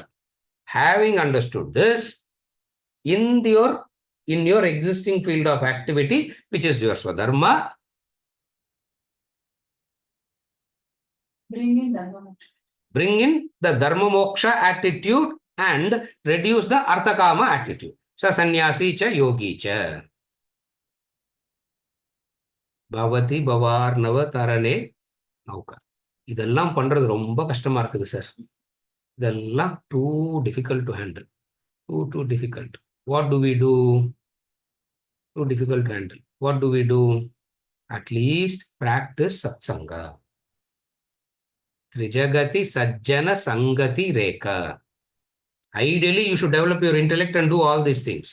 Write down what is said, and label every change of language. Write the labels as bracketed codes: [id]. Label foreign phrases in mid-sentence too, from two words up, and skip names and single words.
[en] Having understood this, in your existing field of activity, which is your swadharma, bring in the [sa] dharma moksha [en] attitude and reduce the [sa] Artha Kama [en] attitude. [sa] Sa sannyasi cha yogi cha. Bhavati Bhavarnava Tarane Nauka. [ta] இதெல்லாம் பண்றது ரொம்ப கஷ்டமா இருக்குது சார். [en] இதெல்லாம் too difficult to handle. Too difficult. What do we do? Too difficult to handle. What do we do? At least practice satsanga. [sa] Trijagati Sajjana Sangati Rekha. [en] Ideally, you should develop your intellect and do all these things.